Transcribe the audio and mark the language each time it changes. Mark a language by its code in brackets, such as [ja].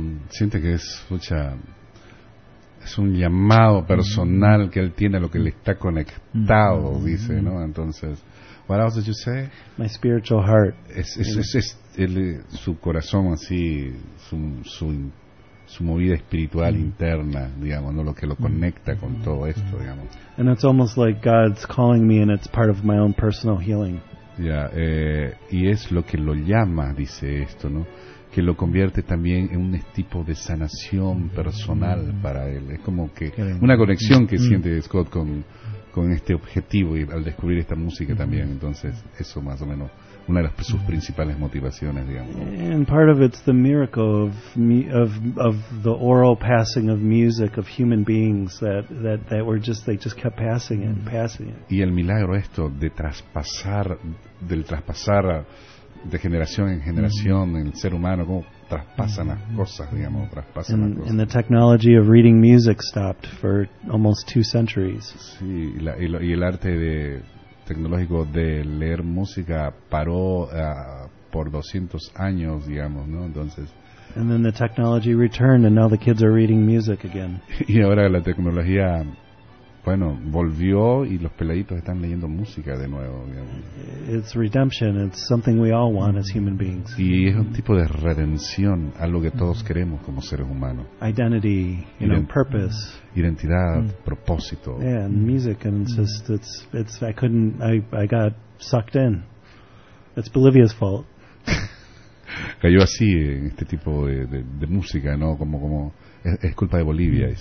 [es] Siente que es mucha, es un llamado personal que él tiene, lo que le está conectado, dice, ¿no? [en] Entonces, what else did you say? My spiritual heart. [es] Su corazón así, su movida espiritual interna, digamos, ¿no? Lo que lo conecta con todo esto, digamos. [en] And it's almost like God's calling me and it's part of my own personal healing. [es] Yeah, y es lo que lo llama, dice esto, ¿no? Que lo convierte también en un tipo de sanación personal para él. Es como que una conexión que siente Scott con este objetivo y al descubrir esta música también. Entonces, eso más o menos, una de las, sus principales motivaciones, digamos. [en] And part of it's the miracle of the oral passing of music of human beings that were just kept passing it and passing it. [es] Y el milagro esto de traspasar de generación en generación en el ser humano, cómo traspasan las cosas, digamos, traspasan las cosas. [en] And the technology of reading music stopped for almost 2 centuries. [es] Sí, y el arte de tecnológico de leer música paró por 200 años, digamos, ¿no? Entonces, [en] and then the technology returned and now the kids are reading music again. [es] Y ahora la tecnología, bueno, volvió y los peladitos están leyendo música de nuevo, digamos. [en] It's redemption. It's something we all want as human beings. [es] Y es un tipo de redención, algo que todos queremos como seres humanos. [en] Identity, you know, purpose. [es] Identidad, propósito. [en] Yeah, and music, and it's I couldn't, I got sucked in. It's Bolivia's fault. [es] Cayó así en este tipo de música, ¿no? Como es culpa de Bolivia. Mm.